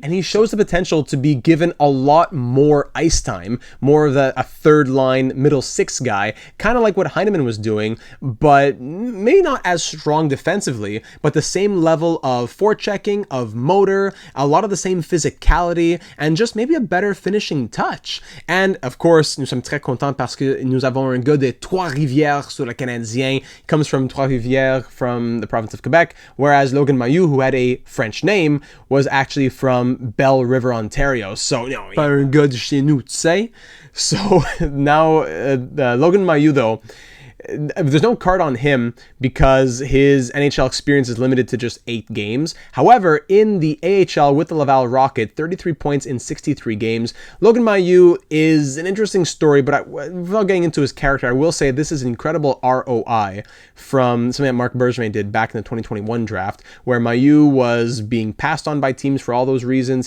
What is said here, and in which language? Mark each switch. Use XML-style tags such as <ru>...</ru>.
<en>And he shows the potential to be given a lot more ice time, more of a 3rd line middle 6 guy, kind of like what Heineman was doing, but maybe not as strong defensively, but the same level of forechecking, of motor, a lot of the same physicality, and just maybe a better finishing touch. And of course,</en> <fr>nous sommes très contents parce que nous avons un gars de Trois-Rivières sur le Canadien.</fr> <en>He comes from Trois-Rivières, from the province of Quebec, whereas Logan Mailloux, who had a French name, was actually from Belle River, Ontario. So, you know,</en> <fr>pas un gars de chez nous, tu sais.</fr> <en>So now, Logan Mailloux, though, there's no card on him because his NHL experience is limited to just 8 games. However, in the AHL with the Laval Rocket, 33 points in 63 games. Logan Mailloux is an interesting story, but without getting into his character, I will say this is an incredible ROI from something that Marc Bergevin did back in the 2021 draft, where Mailloux was being passed on by teams for all those reasons.</en>